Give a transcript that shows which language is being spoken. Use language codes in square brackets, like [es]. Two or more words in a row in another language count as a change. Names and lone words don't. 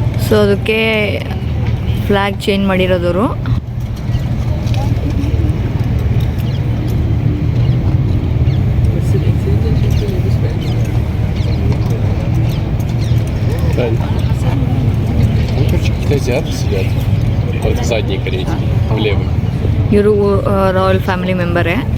[kn] ಸೊ ಅದಕ್ಕೆ [en] flag change [kn] ಮಾಡಿರೋದವರು. [ru] Азиаты сидят. Вот в задней карете, в левой. [kn] ಇವರು [en] royal family member.